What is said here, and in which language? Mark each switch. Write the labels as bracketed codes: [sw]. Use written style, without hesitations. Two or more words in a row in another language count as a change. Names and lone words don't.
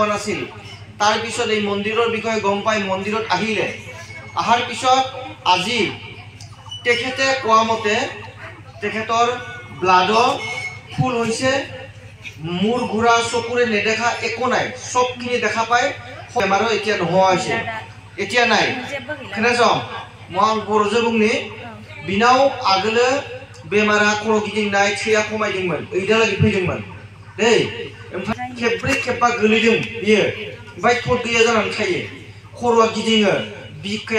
[as] নাছিল তাৰ পিছত এই মন্দিৰৰ বিষয়ে গম পাই মন্দিৰত আহিলে আহাৰ পিছত আজি তেখেতে কোৱা মতে তেখেতৰ ব্লাড ফুল হৈছে মূৰ ঘূৰা চকুৰে নেদেখা একো নাই সবখিনি দেখা পায় বেমাৰো এতিয়া নোহোৱা হৈছে এতিয়া নাই [brx] खोनासं মই बर'जों बुंनि बिनाव आगोलो बेमारा खर' गिदिंनाय थैया खमायदोंमोन ओइदालागै फैदोंमोन दै ओमफ्राय खेब्रै खेबबा गोलैदों बियो ओमफ्राय थद गैया जानानै थायो खर'आ गिदिङो बिखाया